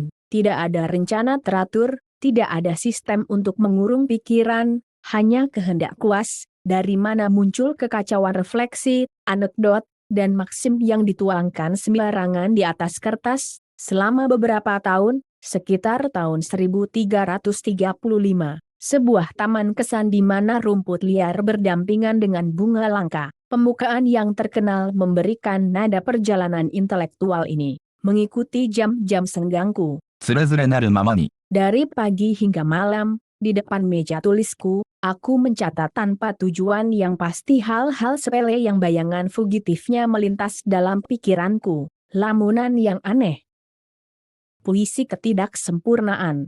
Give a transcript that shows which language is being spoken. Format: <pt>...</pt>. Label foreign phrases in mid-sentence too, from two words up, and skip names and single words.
<id>Tidak ada rencana teratur, tidak ada sistem untuk mengurung pikiran, hanya kehendak kuas, dari mana muncul kekacauan refleksi, anekdot, dan maksim yang dituangkan sembarangan di atas kertas, selama beberapa tahun, sekitar tahun 1335. Sebuah taman kesan di mana rumput liar berdampingan dengan bunga langka. Pembukaan yang terkenal memberikan nada perjalanan intelektual ini. Mengikuti jam-jam senggangku.</id> <ja>つれづれなるままに</ja> <id>Dari pagi hingga malam, di depan meja tulisku, aku mencatat tanpa tujuan yang pasti hal-hal sepele yang bayangan fugitifnya melintas dalam pikiranku. Lamunan yang aneh. Puisi ketidaksempurnaan.</id>